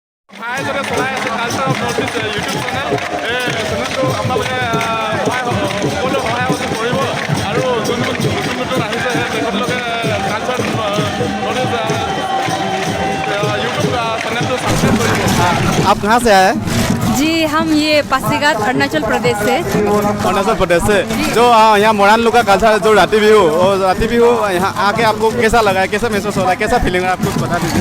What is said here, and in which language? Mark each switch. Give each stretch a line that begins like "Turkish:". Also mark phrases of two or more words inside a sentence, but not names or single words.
Assamese: ভাই এজনে চলাই আছে কালচাৰ অফ নৰ্থ ইষ্ট ইউটিউব চেনেল। এই চেনেলটো আপোনালোকে সকলো সহায় কৰিব আৰু যোন নতুন আহিছে তেখেতলোকে কালচাৰ নৰ্থ ইষ্ট
Hindi: यूट्यूब चैनल को सब्सक्राइब करिए। आप कहाँ से आए? जी हम ये पासीघाट अरुणाचल प्रदेश से। अरुणाचल प्रदेश से जो यहाँ मोरान लोग का कल्चर जो राती बिहू और राती बिहू यहाँ आके आपको कैसा लगा है, कैसा महसूस हो रहा है, कैसा फीलिंग है आपको बता दीजिए।